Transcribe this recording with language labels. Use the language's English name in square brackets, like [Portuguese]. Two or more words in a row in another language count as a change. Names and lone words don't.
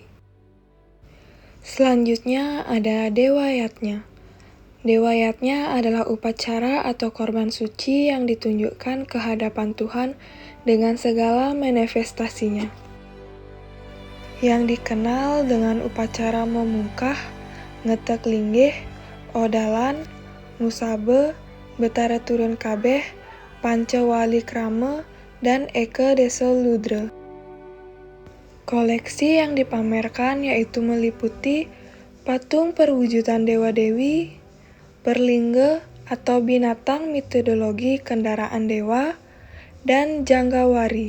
[Indonesian] Selanjutnya ada Dewayatnya. Dewayatnya adalah upacara atau korban suci yang ditunjukkan ke hadapan Tuhan dengan segala manifestasinya, yang dikenal dengan upacara memungkah, ngetek linggih, odalan, musabe, betara turun kabeh, panca wali krama, dan eke desel ludra. Koleksi yang dipamerkan yaitu meliputi patung perwujudan dewa-dewi, berlingga atau binatang mitologi kendaraan dewa, dan janggawari.